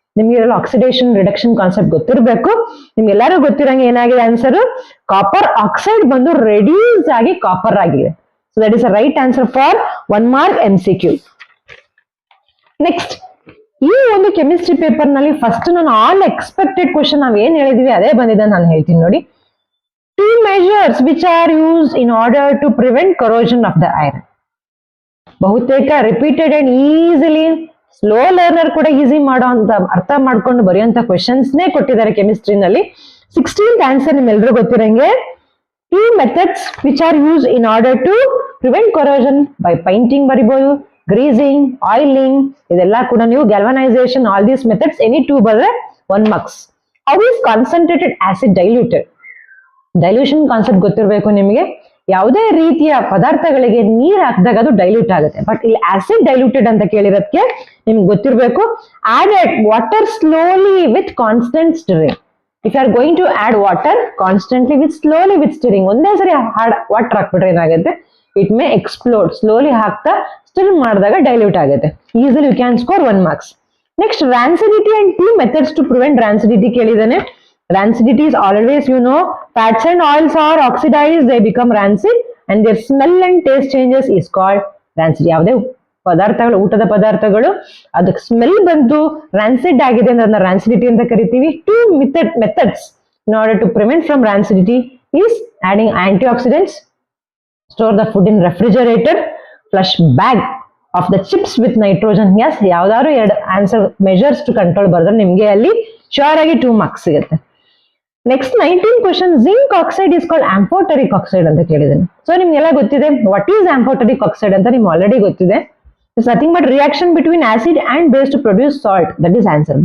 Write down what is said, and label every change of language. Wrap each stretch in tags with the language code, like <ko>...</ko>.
<kn>ನಿಮ್ಗೆ oxidation reduction concept ಗೊತ್ತಿರಬೇಕು. ನಿಮ್ಗೆಲ್ಲರೂ ಗೊತ್ತಿರಂಗೆ ಏನಾಗಿದೆ ಆನ್ಸರ್, ಕಾಪರ್ ಆಕ್ಸೈಡ್ ಬಂದು ರೆಡ್ಯೂಸ್ ಆಗಿ ಕಾಪರ್ ಆಗಿದೆ.</kn> <en>So that is a right answer for 1 mark MCQ.</en> <kn>Next, ಈ ಒಂದು ಕೆಮಿಸ್ಟ್ರಿ ಪೇಪರ್ ನಲ್ಲಿ ಫಸ್ಟ್ ನಾನು ಆಲ್ ಎಕ್ಸ್ಪೆಕ್ಟೆಡ್ ಕ್ವಶನ್ ನಾವ್ ಏನ್ ಹೇಳಿದ್ವಿ ಅದೇ ಬಂದಿದೆ ನಾನು ಹೇಳ್ತೀನಿ ನೋಡಿ.</kn> <en>2 measures which are used in order to prevent corrosion of the iron.</en> <kn>ಬಹುತೇಕ repeated and easily slow learner ಕೂಡ ಈಸಿ ಮಾಡೋ ಅಂತ ಅರ್ಥ ಮಾಡ್ಕೊಂಡು ಬರೆಯುವಂತ ಕ್ವಶನ್ಸ್ ನೇ ಕೊಟ್ಟಿದ್ದಾರೆ ಕೆಮಿಸ್ಟ್ರಿನಲ್ಲಿ. 16th answer ನಿಮ್ಮೆಲ್ಲರೂ ಗೊತ್ತಿರಂಗೆ</kn> <en>Key methods which are used in order to prevent corrosion by painting ಬರಿಬಹುದು, greasing, oiling,</en> <kn>ಇದೆಲ್ಲ ಕೂಡ ನೀವು</kn> <en>galvanization, all these methods any two ಬಂದ್ರೆ 1 marks. How is concentrated acid diluted?</en> <kn>Dilution concept ಗೊತ್ತಿರಬೇಕು ನಿಮಗೆ. ಯಾವುದೇ ರೀತಿಯ ಪದಾರ್ಥಗಳಿಗೆ ನೀರ್ ಹಾಕಿದಾಗ ಅದು ಡೈಲ್ಯೂಟ್ ಆಗುತ್ತೆ. ಬಟ್ ಇಲ್ಲಿ ಆಸಿಡ್ ಡೈಲ್ಯೂಟೆಡ್ ಅಂತ ಕೇಳಿರೋದಕ್ಕೆ ನಿಮ್ಗೆ ಗೊತ್ತಿರಬೇಕು,</kn> <en>Added water slowly with constant stirring. If you are going to add water constantly with slowly with stirring,</en> <kn>ಒಂದೇ ಸರಿ ವಾಟರ್ ಹಾಕ್ಬಿಟ್ರೆ ಏನಾಗುತ್ತೆ,</kn> <en>It may explode.</en> <kn>ಸ್ಲೋಲಿ ಹಾಕ್ತಾ ಸ್ಟಿರ್ ಮಾಡಿದಾಗ ಡೈಲ್ಯೂಟ್ ಆಗುತ್ತೆ.</kn> <en>Easily you can score 1 marks. Next rancidity and 2 methods to prevent rancidity ಕೇಳಿದಾನೆ. Rancidity is always, you know, fats and oils are oxidized, they become rancid and their smell and taste changes is called rancid.</en> <kn>ಯಾವುದೇ ಪದಾರ್ಥಗಳು, ಊಟದ ಪದಾರ್ಥಗಳು ಅದಕ್ಕೆ smell ಬಂದು rancid ಆಗಿದೆ ಅಂದ್ರೆ ಅದನ್ನ rancidity ಅಂತ ಕರಿತೀವಿ.</kn> <en>2 methods in order to prevent from rancidity is adding antioxidants, store the food in refrigerator, flush bag of the chips with nitrogen.</en> <kn>Yes, ಯಾವ್ದಾದ್ರು 2 ಆನ್ಸರ್ ಮೆಜರ್ಸ್ ಟು ಕಂಟ್ರೋಲ್ ಬರೆದ್ರೆ ನಿಮ್ಗೆ ಅಲ್ಲಿ ಶೋರ್ ಆಗಿ 2 marks ಸಿಗುತ್ತೆ.</kn> <en>next 19 question, zinc oxide is called amphoteric oxide</en> <kn>ಅಂತ ಕೇಳಿದ್ದೇನೆ. So ನಿಮ್ಗೆಲ್ಲ ಗೊತ್ತಿದೆ</kn> <en>what is amphoteric oxide</en> <kn>ಅಂತ ನಿಮ್ಗೆ ಆಲ್ರೆಡಿ ಗೊತ್ತಿದೆ.</kn> <en>It's nothing but reaction between acid and base to produce salt, that is answer.</en>